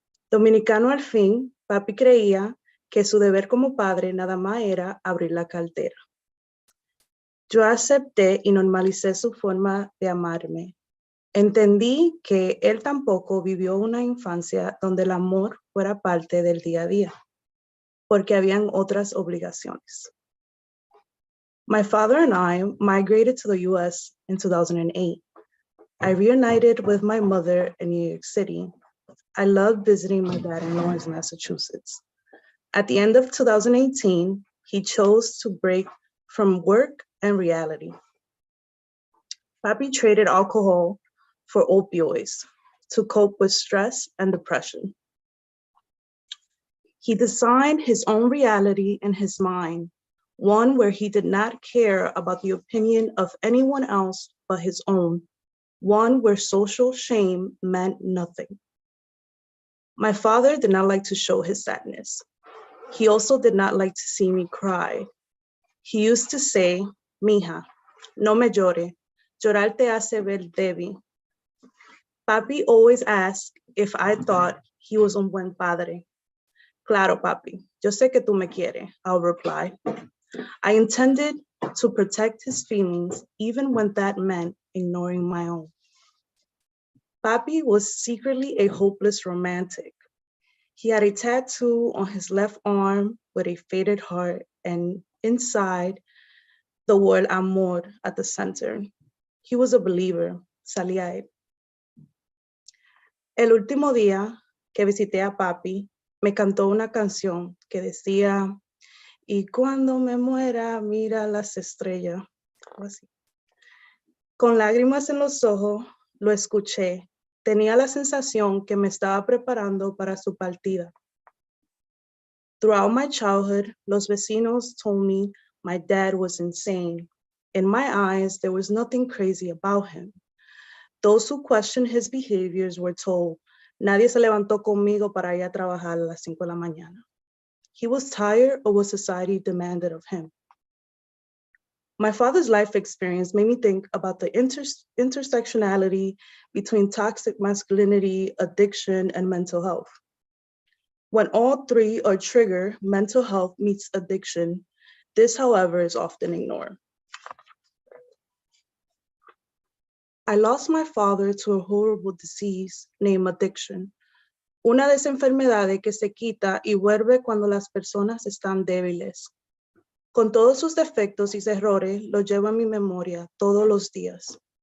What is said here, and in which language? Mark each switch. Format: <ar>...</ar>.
<es>Dominicano al fin, papi creía que su deber como padre nada más era abrir la cartera. Yo acepté y normalicé su forma de amarme. Entendí que él tampoco vivió una infancia donde el amor fuera parte del día a día, porque habían otras obligaciones.</es> <en>My father and I migrated to the US in 2008. I reunited with my mother in New York City. I loved visiting my dad in Lawrence, Massachusetts. At the end of 2018, he chose to break from work and reality. Papi traded alcohol for opioids to cope with stress and depression. He designed his own reality in his mind, one where he did not care about the opinion of anyone else but his own, one where social shame meant nothing. My father did not like to show his sadness. He also did not like to see me cry. He used to say,</en> <es>"Mija, no me llore. Llorar te hace ver débil."</es> <en>Papi always asked if I thought he was</en> <es>un buen padre. Claro, papi. Yo sé que tú me quieres,</es> <en>I'll reply. I intended to protect his feelings, even when that meant ignoring my own. Papi was secretly a hopeless romantic. He had a tattoo on his left arm with a faded heart, and inside, the word amor at the center. He was a believer,</en> <es>salía él. El último día que visité a papi, me cantó una canción que decía, y cuando me muera, mira las estrellas. Algo así. Con lágrimas en los ojos, lo escuché. Tenía la sensación que me estaba preparando para su partida.</es> <en>Throughout my childhood,</en> <es>los vecinos</es> <en>told me my dad was insane. In my eyes, there was nothing crazy about him. Those who questioned his behaviors were told,</en> <es>nadie se levantó conmigo para ir a trabajar a las 5 de la mañana.</es> <en>He was tired of what society demanded of him. My father's life experience made me think about the intersectionality between toxic masculinity, addiction, and mental health. When all three are triggered, mental health meets addiction. This, however, is often ignored. I lost my father to a horrible disease named addiction.</en> <es>Una de esas enfermedades que se quita y vuelve cuando las personas están débiles. Con todos sus defectos y errores, lo llevo en mi memoria todos los días.</es>